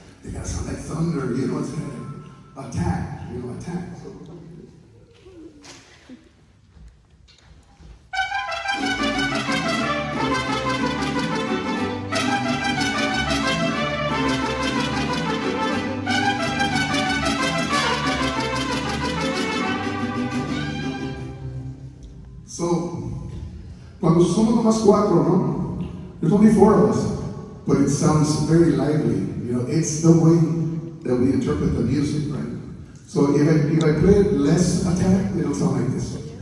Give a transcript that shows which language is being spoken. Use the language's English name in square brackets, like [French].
[English] They gotta sound like thunder, you know, it's like attack, you know, attack. [Spanish] So, So, cuando somos nomás cuatro, no? [English] There's only four of us, but it sounds very lively. You know, it's the way that we interpret the music, right? So if I play it less attack, it'll sound like this.